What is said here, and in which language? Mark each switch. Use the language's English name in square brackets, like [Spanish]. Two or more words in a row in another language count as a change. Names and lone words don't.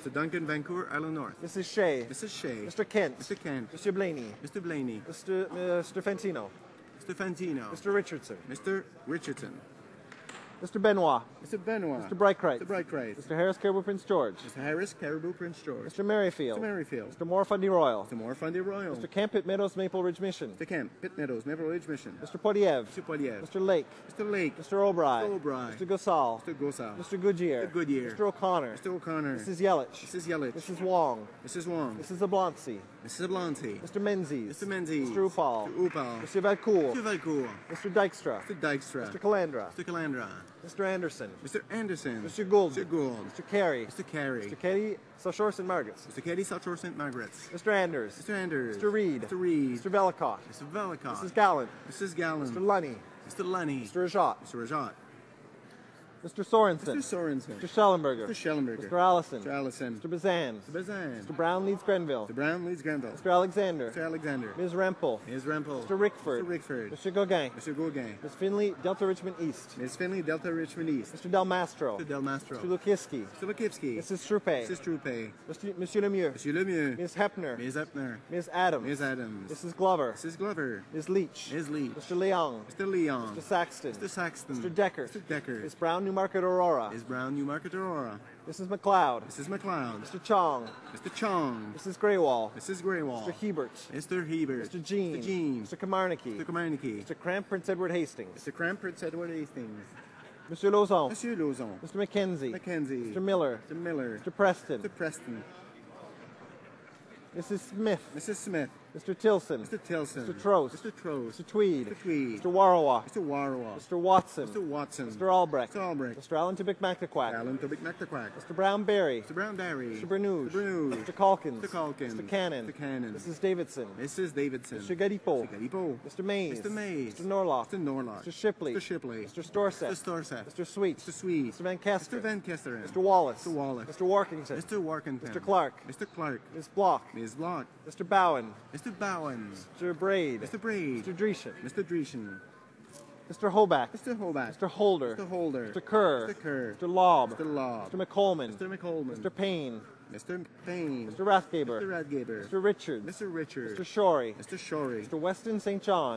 [English] Mr. Duncan Vancouver Island North. Mrs. Shea. Mrs. Shea. Mr. Kent. Mr. Kent. Mr. Blaney. Mr. Blaney. Mr. Fantino. Mr. Fantino. Mr. Richardson. Mr. Richardson. Mr. Benoit. Mr. Benoit. Mr. Brightcrest. Mr. Brightcrest. Mr. Harris Caribou Prince George. Mr. Harris Caribou Prince George. Mr. Merrifield. Mr. Merrifield. Mr. Moore Fundy Royal. Mr. Moore Fundy Royal. Mr. Camp Pitt Meadows Maple Ridge Mission. Mr. Camp Pitt Meadows Maple Ridge Mission. Mr. Podiev. Mr. Poliev. Mr. Lake. Mr. Lake. Mr. O'Brien. Mr. O'Brien. Mr. Gosal. Mr. Gosal. Mr. Goodyear. Mr. Goodyear. Mr. O'Connor. Mr. O'Connor. Mrs. Yelich. Mrs. Yelich. Mrs. Wong. Mrs. Wong. Mrs. Abloncy. Mrs. Ablonty. Mr. Menzies. Mr. Menzies. Mr. Upal. Mr. Upal. Mr. Valcourt. Mr. Valcourt. Mr. Dykstra. Mr. Dykstra. Mr. Calandra. Mr. Calandra. Mr. Anderson. Mr. Anderson. Mr. Gould. Mr. Gould. Mr. Carey. Mr. Carey. Mr. Kelly, South Shore St. Margaret's. Mr. Katie South Shore St. Margaret's. Mr. Anders. Mr. Anders. Mr. Reed. Mr. Reed. Mr. Velicott. Mr. Velicott. Mrs. Gallant. Mrs. Gallen. Mr. Lunny. Mr. Lunny. Mr. Rajat. Mr. Rajat. Mr. Sorensen. Mr. Sorensen. Mr. Schellenberger. Mr. Schellenberger. Mr. Allison. Mr. Allison. Mr. Bazan. Mr. Bazan. Mr. Brown leads Grenville. Mr. Brown leads Grenville. Mr. Alexander. Mr. Alexander. Ms. Rempel. Ms. Rempel. Mr. Rickford. Mr. Rickford. Mr. Gauguin. Mr. Gauguin. Ms. Finley, Delta Richmond East. Ms. Finley, Delta Richmond East. Mr. Del Mastro. Mr. Del Mastro. Mr. Lukiski. Mr. Lukivsky. Mrs. Strupe. Mrs. Troupe. Monsieur Lemieux. Monsieur Lemieux. Ms. Hepner. Ms. Epner. Ms. Adams. Ms. Adams. Mrs. Glover. Mrs. Glover. Ms. Leach. Ms. Leach. Mr. Leong. Mr. Leon. Mr. Saxton. Mr. Saxton. Mr. Deckert. Mr. Deckert. Ms. Brown, Newmarket, Aurora. Ms. Brown, Newmarket, Aurora. Mrs. McLeod. Mrs. McLeod. Mr. Chong. Mr. Chong. Mrs. Greywall. Mrs. Greywall. Mr. Hebert. Mr. Hebert. Mr. Jean. Mr. Jean. Mr. Kamarnicki. Mr. Komarnicki. Mr. Cramp, Prince Edward Hastings. Mr. Cramp, Edward Hastings. Mr. Lauzon. Monsieur Lauzon. Mr. Mackenzie. Mackenzie. Mr. Miller. Mr. Miller. Mr. Preston. Mr. Preston. Mrs. Smith. Mrs. Smith. Mr. Tilson. Mr. Tilson. Mr. Trost. Mr. Trost. Mr. Tweed. Mr. Tweed. Mr. Warrawa. Mr. Warrawa. Mr. Watson. Mr. Watson. Mr. Albrecht. Mr. Albrecht. Mr. Allen Tubic Mactaquack. Alan Tobic McTaquack. Mr. Brown Berry. Mr. Brown Barry. Mr. Bernouge. Mr. Bernouge. Mr. Calkins. Mr. Calkins. Mr. Cannon. Mr. Cannon. Mrs. Davidson. Mrs. Davidson. Mr. Galipo. Mr. Galipo. Mr. Mays. Mr. Mays. Mr. Norlock. Mr. Norlock. Mr. Shipley. Mr. Shipley. Mr. Storseth. Mr. Storseth. Mr. Sweet. Mr. Sweet. Mr. Van Kester. Mr. Van Kesteren. Mr. Wallace. Mr. Wallace. Mr. Warkington. Mr. Warkington. Mr. Clark. Mr. Clark. Ms. Block. Ms. Block. Mr. Bowen. Mr. Bowen. Mr. Braid. Mr. Braid. Mr. Dreeshen. Mr. Dreeshen. Mr. Hoback. Mr. Hoback. Mr. Holder. Mr. Holder. Mr. Kerr. Mr. Kerr. Mr. Lobb. Mr. Lobb. Mr. McColman. Mr. McColman. Mr. Payne. Mr. Payne. Mr. Rathgaber. Mr. Radgaber. Mr. Richards. Mr. Richard. Mr. Shorey. Mr. Shorey. Mr. Weston St. John.